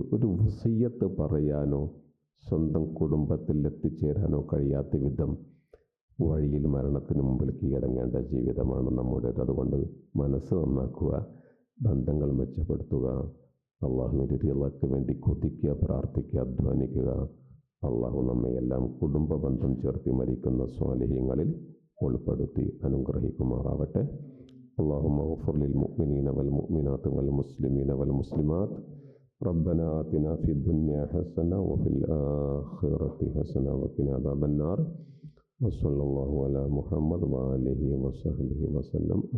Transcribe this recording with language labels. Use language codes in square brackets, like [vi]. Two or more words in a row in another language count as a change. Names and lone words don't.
[ml] ഒരു വസിയ്യത്ത് പറയാനോ സ്വന്തം കുടുംബത്തിൽ എത്തിച്ചേരാനോ കഴിയാത്ത വിധം വഴിയിൽ മരണത്തിന് മുമ്പിൽ കീഴടങ്ങേണ്ട ജീവിതമാണ് നമ്മുടേത്. അതുകൊണ്ട് മനസ്സ് നന്നാക്കുക, ബന്ധങ്ങൾ മെച്ചപ്പെടുത്തുക, അള്ളാഹുവിൻ്റെ റിളക്ക് വേണ്ടി കൊതിക്കുക, പ്രാർത്ഥിക്കുക, അധ്വാനിക്കുക. അള്ളാഹു നമ്മയെല്ലാം കുടുംബ ബന്ധം ചേർത്തി മരിക്കുന്ന സ്വാലിഹ്യങ്ങളിൽ ഉൾപ്പെടുത്തി അനുഗ്രഹിക്കുമാറാവട്ടെ. [ar] اللهم اغفر للمؤمنين والمؤمنات والمسلمين والمسلمات. ربنا آتنا في الدنيا حسنة وفي الآخرة حسنة وقنا عذاب النار. وصلى الله على محمد وآله وصحبه وسلم.